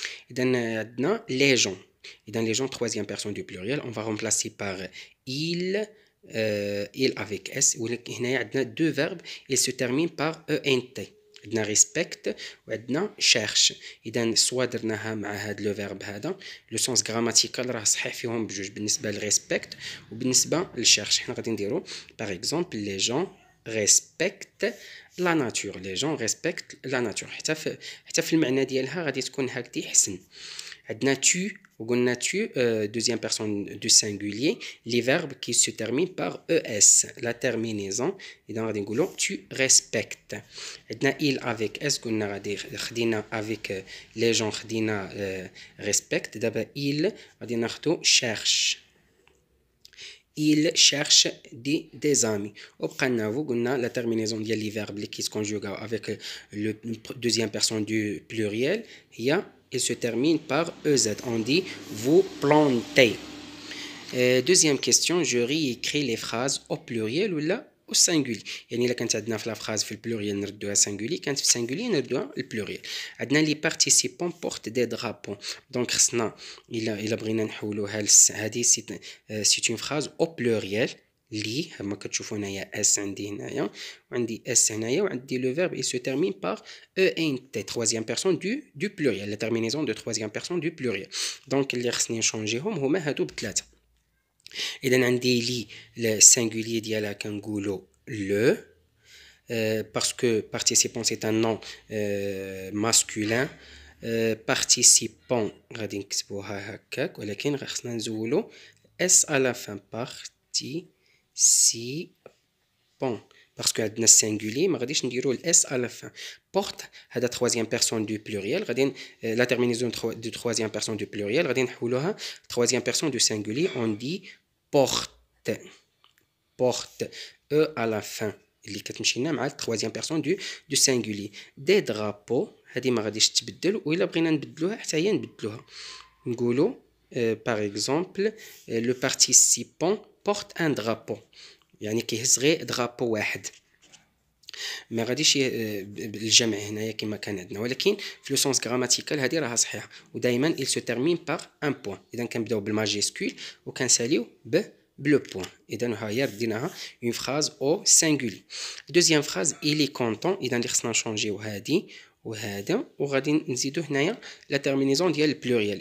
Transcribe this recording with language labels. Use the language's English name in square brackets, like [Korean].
[Arabic] إذا عندنا [French] les gens. إذا les gens troisième personne du pluriel on va remplacer par il avec S. [Arabic] وهنا عندنا [French] deux verbes ils se terminent par ENT. [Arabic] عندنا respect وعندنا cherche. إذا سوا درناها مع هذا لو فيرب هذا لو سونس غراماتيكال راه صحيح فيهم بجوج بالنسبة للريسبكت وبالنسبة للشيرش. حنا غادي نديرو باغ اكزومبل [French] les gens respectent la nature. les gens respectent la nature. [Arabic] حتى في المعنى ديالها غادي تكون هكذا حسن. عندنا [French] tu [Arabic] وقلنا [French] tu deuxième personne du singulier les verbes qui se terminent par ES la terminaison. [Arabic] إذا غادي نقولوا [French] tu respectes. عندنا il avec S [Arabic] قلنا غادي خدينا [French] avec les gens خدينا respect. [Arabic] دابا il غادي ناخدو cherche. [French] Il cherche des amis. [Arabic] وبقى لنا [French] vous قلنا la terminaison ديال les verbes qui se conjuguent avec le deuxième personne du pluriel هي il se termine par EZ. On dit vous plantez. Deuxième question, je réécris les phrases au pluriel ou là au singulier. [Arabic] يعني إلا كانت عندنا في la phrase في البلوريال نردوها singulier كانت في singulier نردوها البلوريال. [French] عندنا les participants portent des drapeaux. donc [Arabic] خصنا إلا بغينا نحولوها هذه [French] c'est une phrase au pluriel [Arabic] لي كما كتشوفوا هنايا اس عندي هنايا وعندي [French] اس هنايا وعندي لو فيرب il se termine par ENT troisième personne du pluriel la terminaison de troisième personne du pluriel. [Arabic] donc اللي خصني نشونجيهم هما هادو بثلاثه. اذا عندي لي السينغولير ديالها كنقولوا لو [French] parce que participant c'est un nom masculin. [Arabic] participant غادي نكتبوها هكاك ولكن خصنا نزولوا اس à la fin participant [French] parce que [Arabic] عندنا singulier ما غاديش نديروا الاس à la fin. [French] porte هذا troisième personne du pluriel غادي la terminaison de troisième personne du pluriel [Arabic] غادي نحولوها [French] troisième personne du singulier on dit porte e à la fin [Arabic] اللي كتمشي لنا مع [French] troisième personne du singulier. [Arabic] des drapeaux هذه ما غاديش تبدل وإلا بغينا نبدلوها حتى هي نبدلوها نقولوا [French] par exemple le participant porte un drapeau [Arabic] يعني كيهز غير درابو واحد ما غاديش الجمع هنايا كما كان عندنا ولكن في لو سونس غراماتيكال هذه راها صحيحه ودائما [French] il se termine par un point. [Arabic] اذا كنبداو بالماجيسكول وكنساليو بلو بوين. اذا ها هي رديناها [French] une phrase au singulier. deuxième phrase il est content. [Arabic] اذا اللي خصنا نشونجيو هذه وهذا وغادي نزيدو هنايا لا تيرمينيزون ديال البلوريال.